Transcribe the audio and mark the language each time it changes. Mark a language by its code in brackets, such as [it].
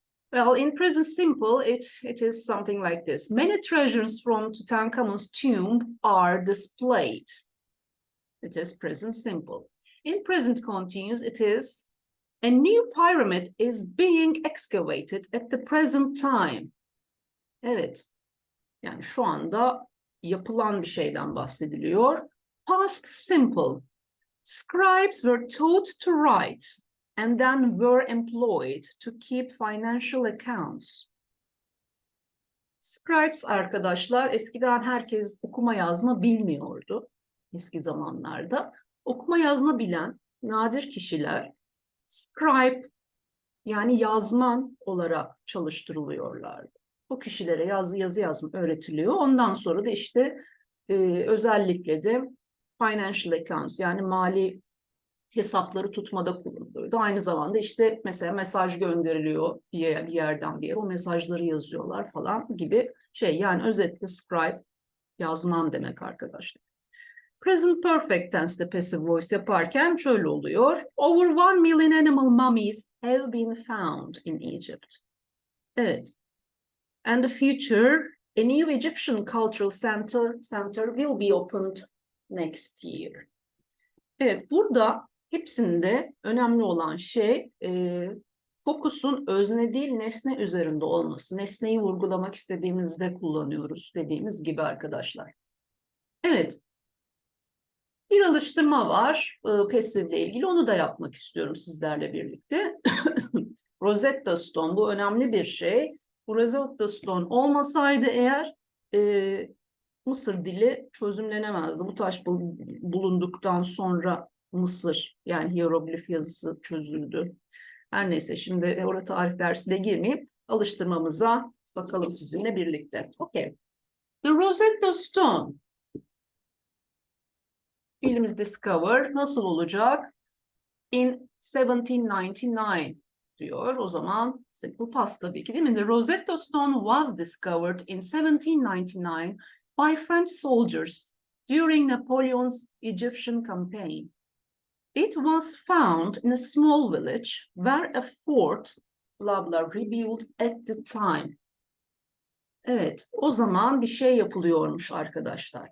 [en] Well, in present simple, it is something like this. Many treasures from Tutankhamun's tomb are displayed. It is present simple. In present continuous, it is a new pyramid is being excavated at the present time. [tr] Evet. Yani şu anda yapılan bir şeyden bahsediliyor. [en] Past simple. Scribes were taught to write and then were employed to keep financial accounts. [tr] Scribes arkadaşlar, eskiden herkes okuma yazma bilmiyordu eski zamanlarda. Okuma yazma bilen nadir kişiler scribe yani yazman olarak çalıştırılıyorlardı. Bu kişilere yazı yazma öğretiliyor. Ondan sonra da işte özellikle de [en] financial accounts [tr] yani mali hesapları tutmada kullanılıyordu. Aynı zamanda işte mesela mesaj gönderiliyor bir yerden bir yere, o mesajları yazıyorlar falan gibi şey. Yani özetle scribe yazman demek arkadaşlar. Present perfect tense'de passive voice yaparken şöyle oluyor. [en] Over 1 million animal mummies have been found in Egypt. [tr] Evet. [en] And the future, a new Egyptian cultural center will be opened next year. [tr] Evet, burada hepsinde önemli olan şey fokusun özne değil nesne üzerinde olması. Nesneyi vurgulamak istediğimizde kullanıyoruz dediğimiz gibi arkadaşlar. Evet. Bir alıştırma var passivle ilgili. Onu da yapmak istiyorum sizlerle birlikte. Rosetta Stone bu önemli bir şey. Bu Rosetta Stone olmasaydı eğer Mısır dili çözümlenemezdi. Bu taş bulunduktan sonra Mısır yani hieroglif yazısı çözüldü. Her neyse şimdi orada tarih dersine girmeyip alıştırmamıza bakalım sizinle birlikte. [en] Okay. The Rosetta Stone. [tr] Fiilimiz discover nasıl olacak? In 1799 diyor. O zaman simple past tabii ki değil mi? [en] The Rosetta Stone was discovered in 1799 by French soldiers during Napoleon's Egyptian campaign. It was found in a small village where a fort blah blah rebuilt at the time. [tr] Evet, o zaman bir şey yapılıyormuş arkadaşlar.